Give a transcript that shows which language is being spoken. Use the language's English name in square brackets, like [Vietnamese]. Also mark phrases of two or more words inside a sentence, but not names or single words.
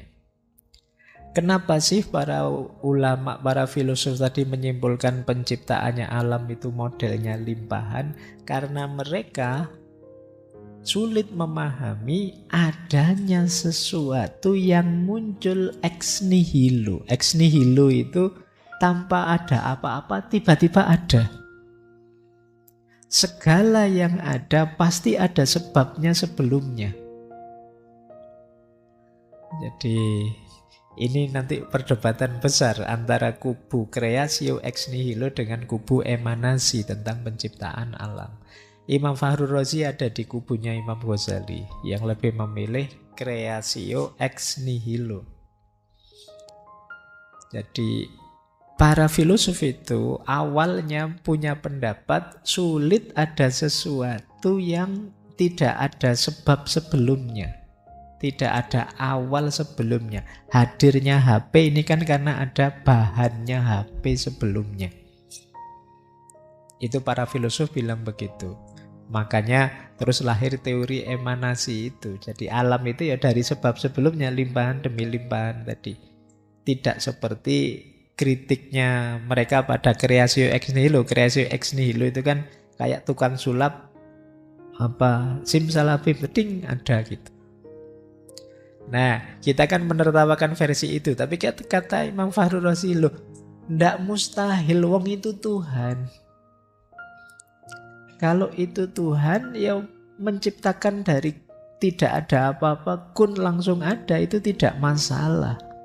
[Indonesian] Kenapa sih para ulama, para filosof tadi menyimpulkan penciptaannya alam itu modelnya limpahan? Karena mereka sulit memahami adanya sesuatu yang muncul [Latin] ex nihilo. Ex nihilo [Indonesian] itu tanpa ada apa-apa tiba-tiba ada. Segala yang ada pasti ada sebabnya sebelumnya. Jadi ini nanti perdebatan besar antara kubu [Latin] creatio ex nihilo [Indonesian] dengan kubu emanasi tentang penciptaan alam. Imam Fahru Razi ada di kubunya Imam Ghazali yang lebih memilih [Latin] creatio ex nihilo. [Indonesian] Jadi para filosof itu awalnya punya pendapat sulit ada sesuatu yang tidak ada sebab sebelumnya. Tidak ada awal sebelumnya. Hadirnya HP ini kan karena ada bahannya HP sebelumnya. Itu para filosof bilang begitu. Makanya terus lahir teori emanasi itu. Jadi alam itu ya dari sebab sebelumnya, limpahan demi limpahan tadi. Tidak seperti kritiknya mereka pada [Latin] creatio ex nihilo. Creatio ex nihilo [Indonesian] itu kan kayak tukang sulap simsalabim ding ada gitu. Nah, kita kan menertawakan versi itu, tapi kata Imam Fahru Razi, loh, ndak mustahil, wong itu Tuhan. Kalau itu Tuhan, ya menciptakan dari tidak ada apa-apa, kun langsung ada, itu tidak masalah.